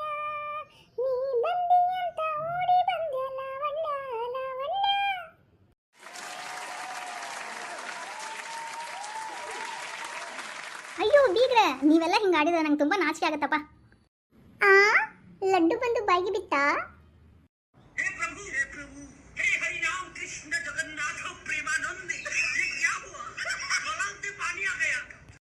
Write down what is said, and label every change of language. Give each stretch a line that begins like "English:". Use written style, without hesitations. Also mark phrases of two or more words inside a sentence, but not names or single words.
Kannada: ನೀ ಬಂದಿ ಅಂತ ಓಡಿ ಬಂದೆ ಲಾವಣ್ಯ ಲಾವಣ್ಯ. ಅಯ್ಯೋ ಬೀಗ್ರ, ನೀವೆಲ್ಲ ಹಿಂಗೆ ಆಡಿದ್ರೆ ನಂಗೆ ತುಂಬ ನಾಚಿಕೆ ಆಗತ್ತಪ್ಪ. ಆ ಲಡ್ಡು ಬಂದು ಬಾಯಿಗೆ ಬಿತ್ತಾ?
Hindi: हे प्रभु हे हरि राम कृष्ण जगन्नाथ प्रेमानंद ये क्या हुआ? गलाव से पानी आ गया।